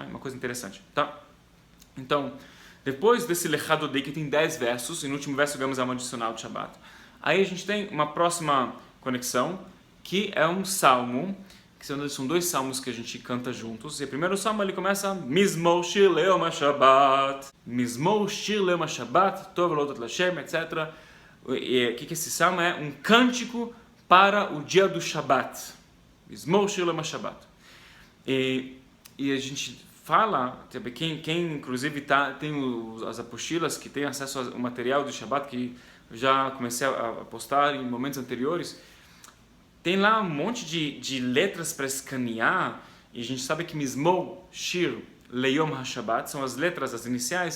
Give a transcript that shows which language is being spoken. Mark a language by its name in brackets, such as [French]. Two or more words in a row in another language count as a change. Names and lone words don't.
[Portuguese] Uma coisa interessante. Tá? Então, depois desse Lechad Odei, que tem 10 versos, e no último verso ganhamos a alma adicional de Shabat, aí a gente tem uma próxima conexão, que é um salmo, que são 2 salmos que a gente canta juntos. E o primeiro salmo ele começa [Hebrew] מזמור שיר ליום השבת, מזמור שיר ליום השבת, טוב להודות לה, [Portuguese] etc. E o que esse salmo é? Um cântico para o dia do Shabat. [Hebrew] מזמור שיר ליום השבת. [Portuguese] E a gente fala, quem inclusive tem as apostilas, que tem acesso ao material do Shabat, que eu já comecei a postar em momentos anteriores, tem lá um monte de letras para escanear, e a gente sabe que [Hebrew] מזמור שיר ליום השבת [Portuguese] são as letras, as iniciais.